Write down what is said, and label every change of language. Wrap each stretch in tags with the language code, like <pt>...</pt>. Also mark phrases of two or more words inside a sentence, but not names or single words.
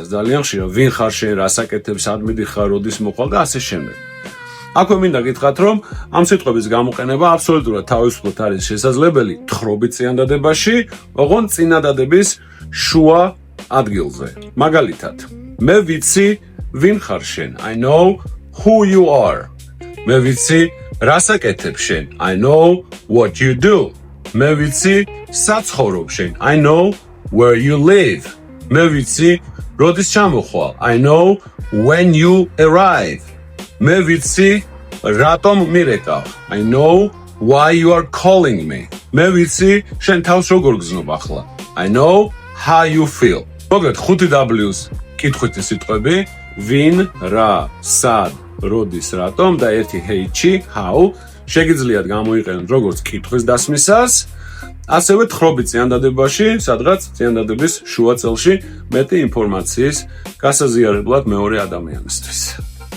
<ka>ძალიან ხშირად ვინ ხარ შენ, რა საკეთებ, სად მიდიხარ, როდის მოხვალ და ასე შემდეგ. აქვე მინდა გითხრათ, რომ ამ სიტყვების გამოყენება აბსოლუტურად თავისუფლად არის შესაძლებელი თხრობით წინადადებაში, ოღონდ წინადადების შუა ადგილზე. მაგალითად, მე ვიცი ვინ ხარ შენ.</ka> <en>I know who you are.</en> <ka>მე ვიცი რა საკეთებ შენ.</ka> <en>I know what you do.</en> <ka>მე ვიცი სად ცხოვრობ შენ.</ka> <en>I know where you live.</en> <ka>მე ვიცი როდის ჩამოხვალ.</ka> <en>I know when you arrive.</en> <ka>მე ვიცი რატომ მირეკავ.</ka> <en>I know why you are calling me.</en> <ka>მე ვიცი შენ თავს როგორ გზნობ ახლა.</ka> <en>I know how you feel.</en> <ka>მოგეთ 5W's კითხვითი სიტყვები, ვინ, რა, სად, როდის, რატომ და ერთი H-ი, how შეგიძლიათ გამოიყენოთ როგორც კითხვის დასმისას, ასევე თხრობით წინადადებაში, სადღაც წინადადების შუა წელში მეტი ინფორმაციის გასაზიარებლად მეორე ადამიანისთვის.</ka>